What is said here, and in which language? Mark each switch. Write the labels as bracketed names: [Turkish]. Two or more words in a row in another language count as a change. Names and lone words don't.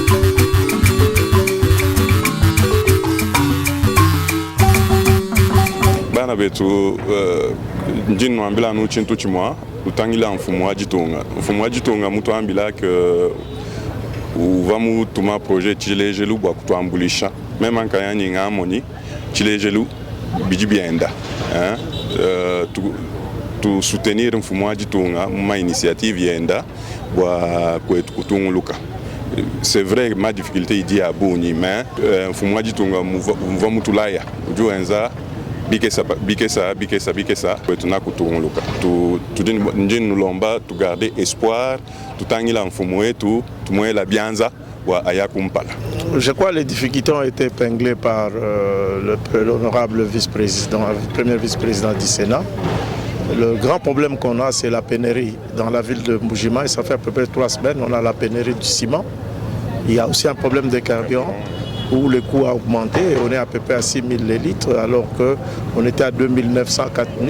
[Luba-Lulua] bana betu njini nwambila nuchintu chimwa utangila mfumu wa jitonga mutu ambila ke uvamu tuma projet chilejelu bwa kutuambulisha mema nkayani ngamoni chilejelu biji bienda tu soutenir mfumu wa jitonga ma initiative yenda bwa kwetu kutunguluka. [French] C'est vrai [Luba-Lulua] ma difficulté idi à boni mais mfumu wa jitonga muvamu tulaya ujuenza bikesa tuna kutunguluka njini nulomba tu [French] garder espoir [Luba-Lulua] tutangila mfumu wetu tumwela bianza wa ayakumpala. [French] Je crois que les difficultés ont été épinglées par l'honorable vice-président, premier vice-président du Sénat. Le grand problème qu'on a, c'est la pénurie dans la ville de Mbujima et ça fait à peu près 3 semaines, on a la pénurie du ciment. Il y a aussi un problème de carburant où le coût a augmenté et on est à peu près à 6 000 litres alors qu'on était à 2 900, 4 000.